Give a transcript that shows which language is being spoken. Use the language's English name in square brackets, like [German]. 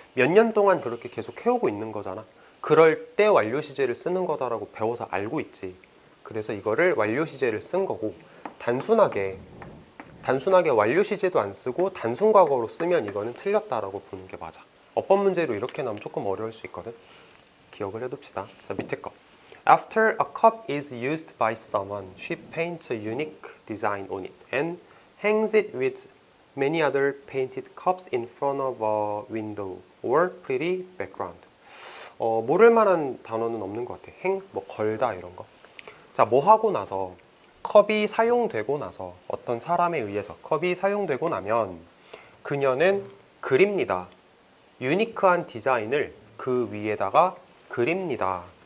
[Korean] 몇 년 동안 그렇게 계속 해오고 있는 거잖아. 그럴 때 완료 시제를 쓰는 거다라고 배워서 알고 있지. 그래서 이거를 완료 시제를 쓴 거고, 단순하게 완료 시제도 안 쓰고 단순 과거로 쓰면 이거는 틀렸다라고 보는 게 맞아. 어법 문제로 이렇게 나오면 조금 어려울 수 있거든. 기억을 해둡시다. 자, 밑에 거. [English] After a cup is used by someone, she paints a unique design on it and hangs it with many other painted cups in front of a window or pretty background. [Korean] 모를 만한 단어는 없는 것 같아. 걸다 이런 거. 자, 뭐 하고 나서 컵이 사용되고 나서 어떤 사람에 의해서 컵이 사용되고 나면 그녀는 그립니다. 유니크한 디자인을 그 위에다가 그립니다.